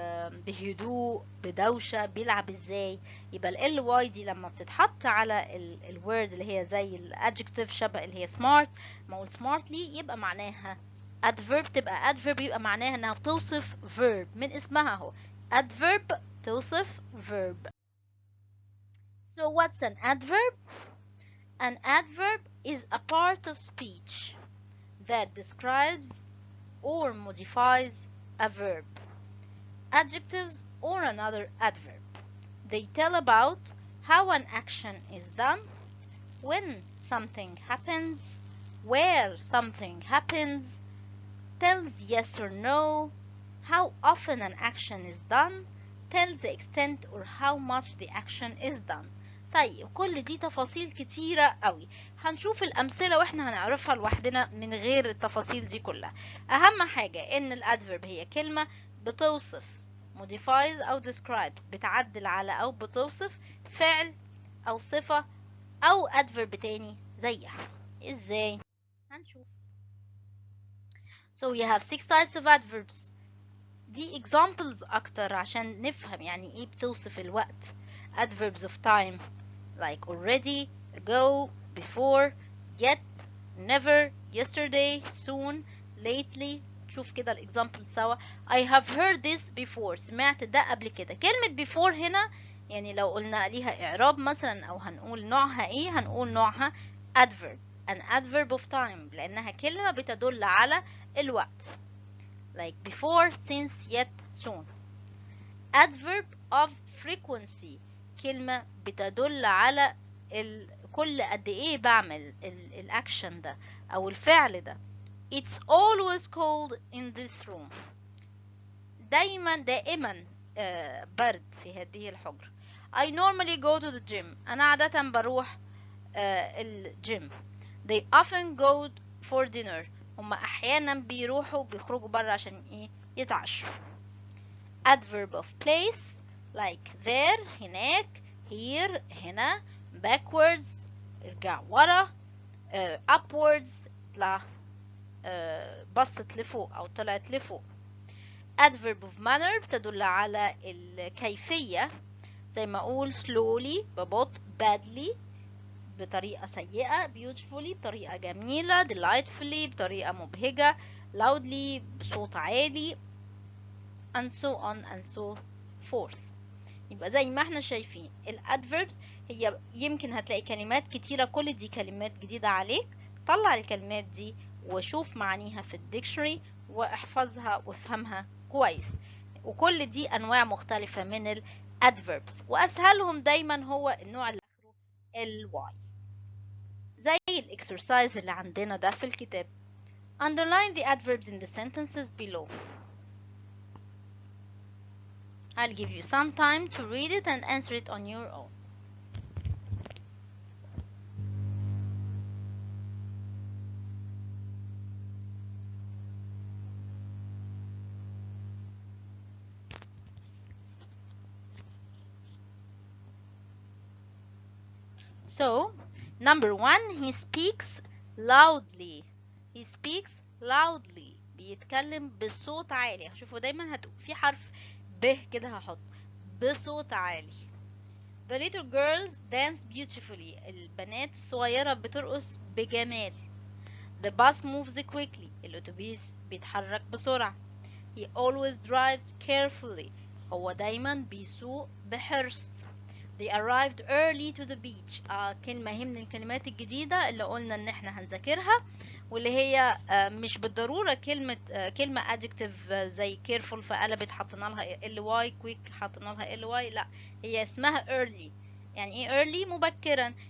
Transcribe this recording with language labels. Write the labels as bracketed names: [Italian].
[Arabic] بهدوء، بدوشة، بيلعب ازاي. يبقى ال واي دي لما بتتحط على الورد اللي هي زي الادجكتيف شبه اللي هي smart، ما هو smartly يبقى معناها adverb، تبقى adverb يبقى معناها انها بتوصف verb من اسمها اهو، adverb توصف verb. [English] So what's an adverb? An adverb is a part of speech that describes or modifies a verb, adjectives, or another adverb. They tell about how an action is done, when something happens, where something happens, tells yes or no, how often an action is done, tells the extent or how much the action is done. [Arabic] طيب كل دي تفاصيل كتيرة قوي، هنشوف الأمثلة واحنا هنعرفها لوحدنا من غير التفاصيل دي كلها. أهم حاجة إن الأدفيرب هي كلمة بتوصف modifies أو describe، بتعدل على أو بتوصف فعل أو صفة أو adverb تاني زيها. إزاي؟ هنشوف. [English] So we have 6 types of adverbs. [Arabic] دي examples أكتر عشان نفهم يعني إيه بتوصف الوقت. [English] Adverbs of time like already, ago, before, yet, never, yesterday, soon, lately. [Arabic] شوف كده الإكزامبل سوا. [English] I have heard this before. [Arabic] سمعت ده قبل كده. كلمة before هنا يعني لو قلنا ليها إعراب مثلا أو هنقول نوعها إيه، هنقول نوعها adverb. [English] An adverb of time [Arabic] لأنها كلمة بتدل على الوقت. [English] Like before, since, yet, soon. Adverb of frequency [Arabic] كلمة بتدل على كل قد ايه بعمل الاكشن ده او الفعل ده. [English] It's always cold in this room. [Arabic] دائما برد في هذه الحجرة. [English] I normally go to the gym. [Arabic] انا عادة بروح الجيم. [English] They often go for dinner. [Arabic] هما احيانا بيخرجوا برا عشان ايه؟ يتعشوا. [English] Adverb of place like there [Arabic] هناك، here هنا، backwards ارجع ورا، upwards طلع بصت لفوق أو طلعت لفوق. [English] Adverb of manner [Arabic] بتدل على الكيفية، زي ما أقول slowly ببطء، badly بطريقة سيئة، beautifully بطريقة جميلة، delightfully بطريقة مبهجة، loudly بصوت عالي، [English] and so on and so forth. [Arabic] يبقى زي ما احنا شايفين الادفيربس هي يمكن هتلاقي كلمات كتيرة، كل دي كلمات جديدة عليك. طلع الكلمات دي وشوف معانيها في الديكشنري واحفظها وافهمها كويس. وكل دي انواع مختلفة من الادفيربس، واسهلهم دايما هو النوع اللي اخره الواي، زي الاكسرسايز اللي عندنا ده في الكتاب. [English] Underline the adverbs in the sentences below. I'll give you some time to read it and answer it on your own. So, number 1, he speaks loudly. He speaks loudly. [Arabic] بيتكلم بصوت عالي. هشوفوا دايما في حرف ب كده هحط بصوت عالي. [English] The little girls dance beautifully. [Arabic] البنات الصغيرة بترقص بجمال. [English] The bus moves quickly. [Arabic] الأتوبيس بيتحرك بسرعة. [English] He always drives carefully. [Arabic] هو دايما بيسوق بحرص. [English] They arrived early to the beach. [Arabic] كلمة هي من الكلمات الجديدة اللي قلنا ان احنا هنذاكرها، واللي هي مش بالضرورة كلمة adjective زي careful فقلبت حطينا لها ly، quick حطينا لها ly. لا، هي اسمها early. يعني ايه early؟ مبكرا.